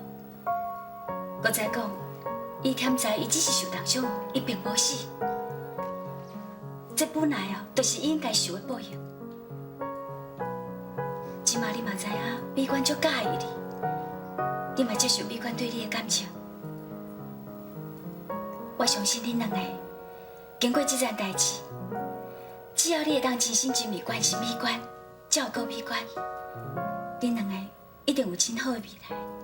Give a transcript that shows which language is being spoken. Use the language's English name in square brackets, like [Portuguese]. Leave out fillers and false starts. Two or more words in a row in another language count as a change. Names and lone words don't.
[Min Nan Chinese] 搁再讲，伊添知伊只是受重伤，伊并无死。这本来就是伊应该受的报应。即马你嘛知影，美馆足介意你，你嘛接受美馆对你的感情。我相信恁两个经过这件代志，只要你会当真心真意关心美馆，照顾美馆，恁两个一定有真好的未来。